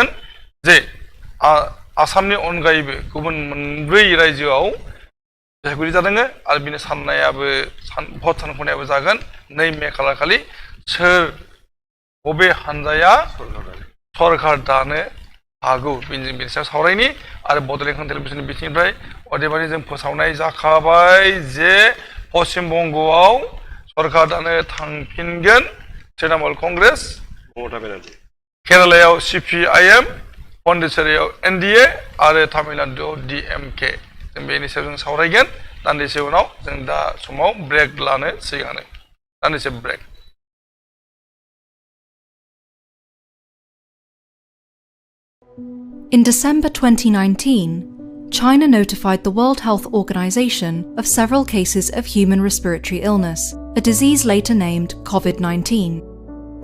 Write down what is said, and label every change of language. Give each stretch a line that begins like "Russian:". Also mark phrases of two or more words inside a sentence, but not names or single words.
Bodo: जे आसामनि अनगायैबो गुबुन मोनब्रै रायजोआव बिसायख'थि जादों आरो बिनि साननायाबो भट सानख'नायाबो जागोन 2 मे खालारखालि सोर बबे हानजाया सरकार दानो हागौ बिनि सायाव सावरायनि आरो बड'लेण्ड इंखं टेलिभिजननि बिथिंनिफ्राय अदेबानि जों फोसावनाय जाखाबाय जे पश्चिम बंगआव सरकार दानो थांफिनगोन तृणमूल कंग्रेस ममता बेनार्जी केरालायाव CPIM पन्डिचेरियाव NDA आरो तामिलनाडुआव DMK जों बेनि सायाव जों सावरायगोन दान्दिसे उनाव जों दा समाव ब्रेक लानो सिगांनो दान्दिसे ब्रेक
English: In December 2019, China notified the World Health Organization of several cases of human respiratory illness, a disease later named COVID-19.